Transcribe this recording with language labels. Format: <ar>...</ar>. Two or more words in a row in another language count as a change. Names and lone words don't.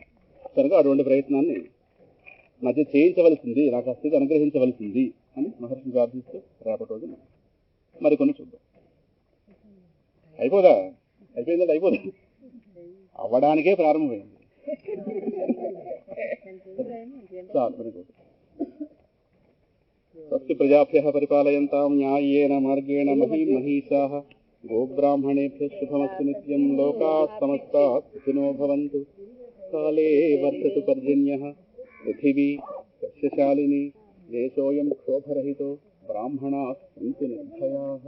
<te>కనుక అటువంటి ప్రయత్నాన్ని మధ్య చేయించవలసింది, నాకు స్థితి అనుగ్రహించవలసింది అని మహర్షిని ప్రార్థిస్తూ రేపటి రోజు మరికొన్ని చూద్దాం. అయిపోయిందంటే అయిపోదా? అవ్వడానికే ప్రారంభమైంది. చాలు</te> <en>very good.</en> <sa>స్వస్తి ప్రజాభ్యః పరిపాలయంతాం న్యాయేన మార్గేణ మహీమహీషాః గోబ్రాహ్మణేభ్యः శుభమస్తు నిత్యం. లోకాः సమస్తాः సుఖినో భవంతు. కాలే వర్షతు పర్జన్యః. పృథివీ సస్యశాలినీ. దేశోऽयं క్షోభరహితో. బ్రాహ్మణాः సంతు నిర్భయాः.</sa>